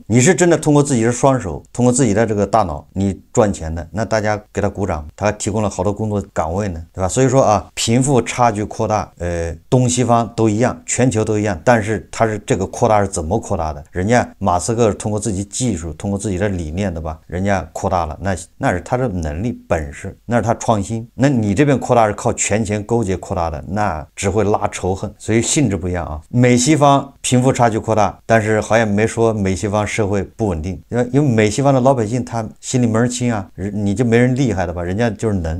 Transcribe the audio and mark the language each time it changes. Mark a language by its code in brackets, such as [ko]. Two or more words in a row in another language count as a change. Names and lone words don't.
[zh] 你是真的通過自己的雙手，通過自己的這個大腦，你賺錢的，那大家給他鼓掌，他還提供了好多工作崗位呢，對吧？所以說啊，貧富差距擴大，東西方都一樣，全球都一樣，但是他是這個擴大是怎麼擴大的？人家馬斯克通過自己技術，通過自己的理念，對吧？人家擴大了，那是他的能力本事，那是他創新。那你這邊擴大是靠權錢勾結擴大的，那只會拉仇恨，所以性質不一樣啊。美西方貧富差距擴大，但是好像沒說美西方社會不穩定，因為美西方的老百姓他心裡門兒清啊，你就沒人厲害的吧，人家就是能。